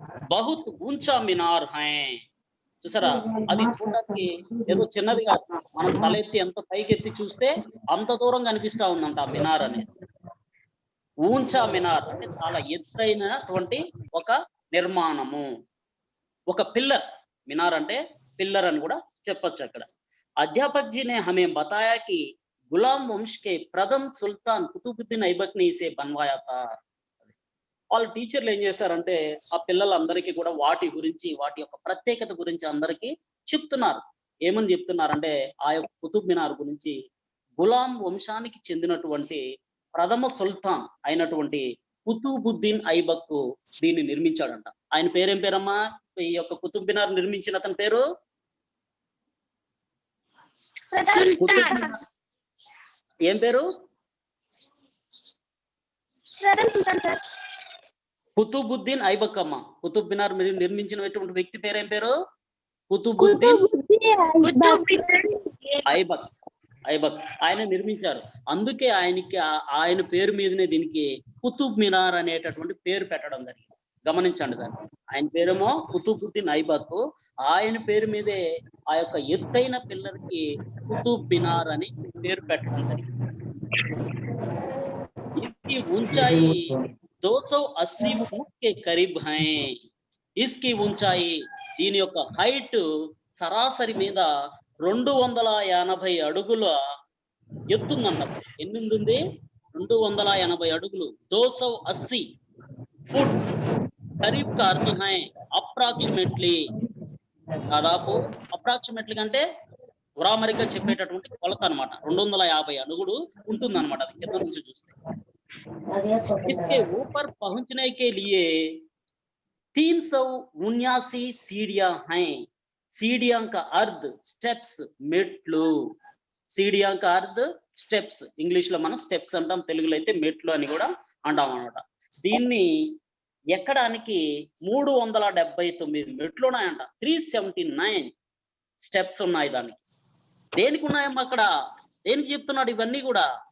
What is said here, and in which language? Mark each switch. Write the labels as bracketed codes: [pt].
[hi] బహుత్ ఊంచా మినార్ హై. [te] చూసారా, అది చూడడానికి ఏదో చిన్నదిగా, మనం తలెత్తి ఎంత పైకెత్తి చూస్తే అంత దూరం కనిపిస్తా ఉందంట ఆ మినార్ అనేది. ఊంచా మినార్ అంటే చాలా ఎత్తైనటువంటి ఒక నిర్మాణము, ఒక పిల్లర్. మినార్ అంటే పిల్లర్ అని కూడా చెప్పొచ్చు అక్కడ. [hi] अध्यापक जी ने हमें बताया कि गुलाम वंश के प्रथम सुल्तान कुतुबुद्दीन ऐबक ने इसे बनवाया था. [te] వాళ్ళ టీచర్లు ఏం చేశారంటే ఆ పిల్లలందరికీ కూడా వాటి గురించి, వాటి యొక్క ప్రత్యేకత గురించి అందరికీ చెప్తున్నారు. ఏమని చెప్తున్నారంటే ఆ యొక్క కుతుబ్ మినార్ గురించి, గులాం వంశానికి చెందినటువంటి ప్రథమ సుల్తాన్ అయినటువంటి కుతుబుద్దీన్ ఐబక్ దీన్ని నిర్మించాడంట. ఆయన పేరేం పేరమ్మా? ఈ యొక్క కుతుబ్ మినార్ నిర్మించిన అతని పేరు కుతుబ్ మినార్ ఏం పేరు? కుతుబుద్దీన్ ఐబక్ అమ్మ. కుతుబ్ మినార్ నిర్మించినటువంటి వ్యక్తి పేరు ఏం పేరు? కుతుబుద్దీన్ ఐబక్. ఐబక్ ఆయన నిర్మించారు. అందుకే ఆయన పేరు మీదనే దీనికి కుతుబ్ మినార్ అనేటటువంటి పేరు పెట్టడం జరిగింది. గమనించండి దాన్ని. ఆయన పేరేమో కుతుబుద్దీన్ ఐబక్. ఆయన పేరు మీదే ఆ యొక్క ఎత్తైన పిల్లర్కి కుతుబ్ మినార్ అని పేరు పెట్టడం జరిగింది. [hi] इसकी ऊंचाई 280 फुट के करीब है. इसकी ऊंचाई [te] దీని యొక్క హైట్ సరాసరి మీద 280 అడుగుల ఎత్తుందంట. ఎన్ని ఉంటుంది? 280 అడుగులు. [hi] 280 ఫుట్ కరీబ్ కా అర్థ హై [te] అప్రాక్సిమేట్లీ. దాదాపు అప్రాక్సిమేట్లీ అంటే ఉరామరిగా చెప్పేటటువంటి కొలత అనమాట. 250 అడుగులు ఉంటుంది అనమాట అది కింద నుంచి చూస్తే. [hi] इसके ऊपर पहुंचने के लिए 379 सीढ़ियां हैं. सीढ़ियां का अर्थ स्टेप्स, [te] మెట్లు. [hi] सीढ़ियां का अर्थ స్టెప్స్. [te] ఇంగ్లీష్ లో మనం స్టెప్స్ అంటాం, తెలుగులో అయితే మెట్లు అని కూడా అంటాం అనమాట. దీన్ని ఎక్కడానికి 379 మెట్లు ఉన్నాయంట. 379 స్టెప్స్ ఉన్నాయి దానికి. దేనికి ఉన్నాయమ్మా అక్కడ? దేనికి చెప్తున్నాడు ఇవన్నీ కూడా?